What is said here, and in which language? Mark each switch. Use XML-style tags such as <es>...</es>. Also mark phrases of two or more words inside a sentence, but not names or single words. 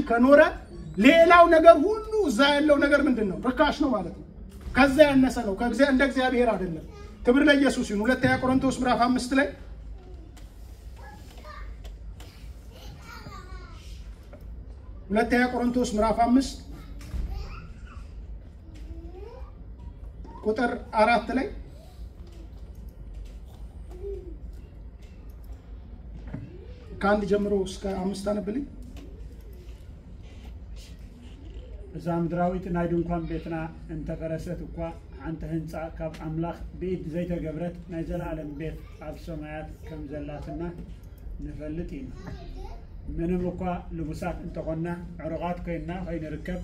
<am>ከኖረ ሌላው ነገር ሁሉ እዛ ያለው ነገር ምንድነው ርካሽ ነው ማለት ነው ከዛ ያነሰ ነው እንደ እግዚአብሔር አይደለም ክብር ለኢየሱስ ይሁን ሁለተኛ ቆሮንቶስ ምዕራፍ 5 ላይ ሁለተኛ ቆሮንቶስ ምዕራፍ 5 ቁጥር 4 ላይ ካንድ ጀምሮ እስከ 5 አነብልኝ</am> <ti>ዛምድራዊት ናይ ድንኳን ቤትና እንተፈረሰት እኳ አንተ ህንጻ ካብ አምላክ ቤት ዘይተገብረት ናይ ዘላለም ቤት ኣብ ሰማያት ከም ዘላትና ንፈልጥ ኢና ምንም እኳ ልቡሳት እንተኾና ዕሩቃት ኮይና ከይንርከብ</ti>